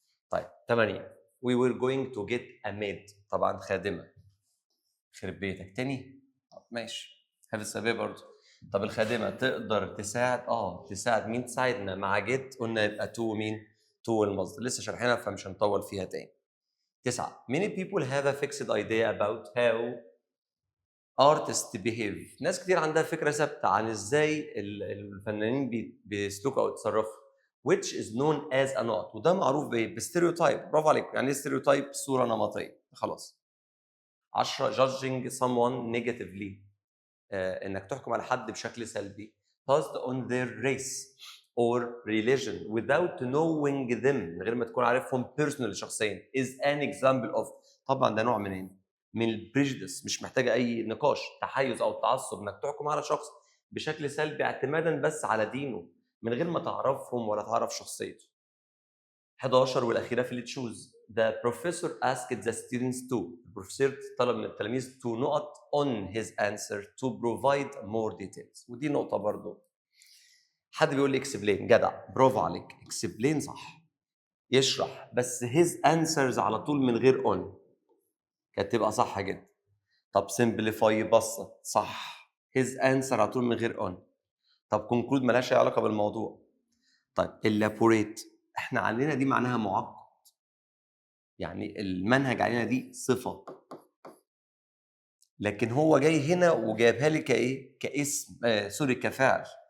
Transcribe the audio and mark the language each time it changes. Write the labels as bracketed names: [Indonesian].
[Arabic] طيب [English] 8 we were going to get a maid، [Arabic] طبعا خادمه. خرب بيتك تاني. ماشي هذا السبب برضه. طب الخادمه تقدر تساعد، تساعد مين؟ تساعدنا مع جيت، قلنا يبقى تو مين؟ تو المصدر، لسه شارحينها فمش هنطول فيها تاني. [English] 9 many people have a fixed idea about how artists behave. [Arabic] ناس كتير عندها فكره ثابته عن ازاي الفنانين بيسلكوا او يتصرفوا [English] which is known as a not، [Arabic] وده معروف بايه؟ بستيريوتايب. برافو عليك. يعني ايه ستيريوتايب؟ صوره نمطيه. خلاص. 10 [English] judging someone negatively، [Arabic] انك تحكم على حد بشكل سلبي [English] based on their race or religion without knowing them، [Arabic] من غير ما تكون عارفهم [English] personally [Arabic] شخصيا [English] is an example of، [Arabic] طبعا ده نوع من البريجدس، مش محتاجه اي نقاش، تحيز او تعصب، انك تحكم على شخص بشكل سلبي اعتمادا بس على دينه من غير ما تعرفهم ولا تعرف شخصيته. [English] 11 [Arabic] والاخيره في اللي تشوز [English] the professor asked the students to، [Arabic] البروفيسور طلب من التلاميذ [English] to [Arabic] نقط [English] on his answer to provide more details، [Arabic] ودي نقطه برضو. حد بيقول لي explain، جدع برافو عليك، explain صح، يشرح، بس [English] his answers [Arabic] على طول من غير on كانت تبقى صح جدا. طب simplify يبسط، صح، [English] his answer [Arabic] على طول من غير on. طب conclude ملهاش اي علاقه بالموضوع. طيب elaborate احنا علينا دي معناها معقد، يعني المنهج علينا دي صفه، لكن هو جاي هنا وجايبها لي كايه؟ كاسم، سوري كفعل.